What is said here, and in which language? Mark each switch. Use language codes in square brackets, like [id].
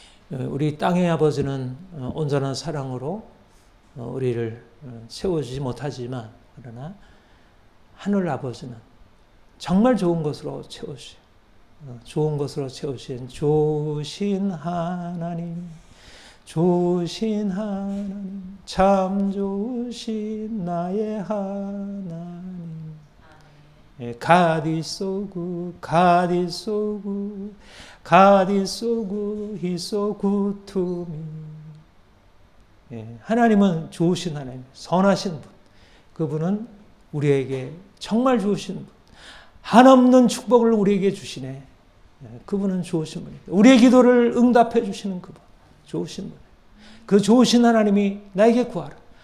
[ko] 우리 땅의 아버지는 온전한 사랑으로 우리를 채워주지 못하지만 그러나 하늘 아버지는 정말 좋은 것으로 채우시오. 좋은 것으로 채우신 좋으신 하나님, 좋으신 하나님, 참 좋으신 나의 하나님. [en] God is so good, God is so good, God is so good, He's so good to me. [ko] 하나님은 좋으신 하나님, 선하신 분. 그분은 우리에게 정말 좋으신 분. 한없는 축복을 우리에게 주시네. 그분은 좋으신 분입니다. 우리의 기도를 응답해 주시는 그분. 좋으신 분. 그 좋으신 하나님이 나에게 구하라.